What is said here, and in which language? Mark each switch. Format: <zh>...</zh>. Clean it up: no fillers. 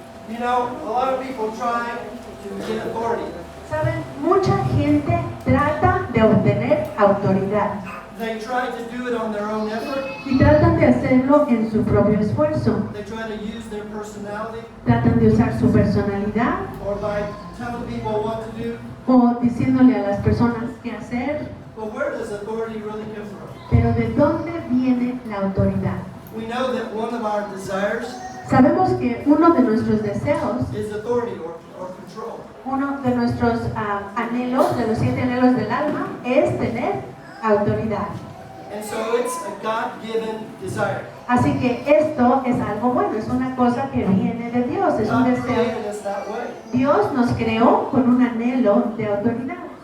<en>You know, a lot of people try to get authority.</en> <es>Saben, mucha gente trata de obtener autoridad</es> <en>They try to do it on their own effort.</en> <es>y tratan de hacerlo en su propio esfuerzo.</es> <en>They try to use their personality</en> <es>Tratan de usar su personalidad</es> <en>or by telling people what to do.</en> <es>o diciéndole a las personas qué hacer.</es> <en>But where does authority really come from?</en> <es>Pero ¿de dónde viene la autoridad?</es> <en>We know that one of our desires</en> <es>Sabemos que uno de nuestros deseos,</es> <en>is authority or control.</en> <es>uno de nuestros anhelos, de los 7 anhelos del alma, es tener autoridad.</es> <en>And so it's a God-given desire.</en> <es>Así que esto es algo bueno, es una cosa que viene de Dios, es un</es> <en>God</en> <es>deseo.</es> <en>created us that way.</en> <es>Dios nos creó con un anhelo de autoridad.</es>